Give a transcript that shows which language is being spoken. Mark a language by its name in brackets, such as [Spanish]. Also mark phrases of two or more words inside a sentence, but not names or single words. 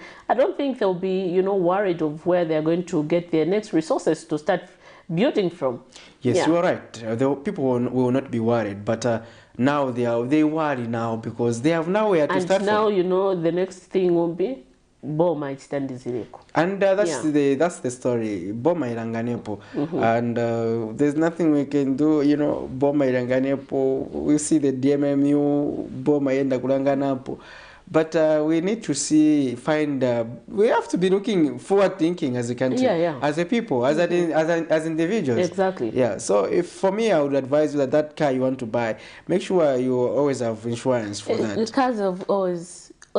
[English] I don't think they'll be, you know, worried of where they're going to get their next resources to start building from. Yes, you are right. The people will not be worried, but now they worry now because they have nowhere to start from. And now, you know, the next thing will be [Nyanja] Boma itandizireko. [English] And that's the story. [Nyanja] Boma iranganepo. [English] And there's nothing we can do, you know. [Nyanja] Boma iranganepo. [English] We see the DMMU. [Nyanja] Boma yenda kulanganapo. [English] But we need to we have to be looking forward thinking as a country, as a people, as individuals. Exactly. Yeah. So for me, I would advise you that car you want to buy, make sure you always have insurance for that. The cars have always have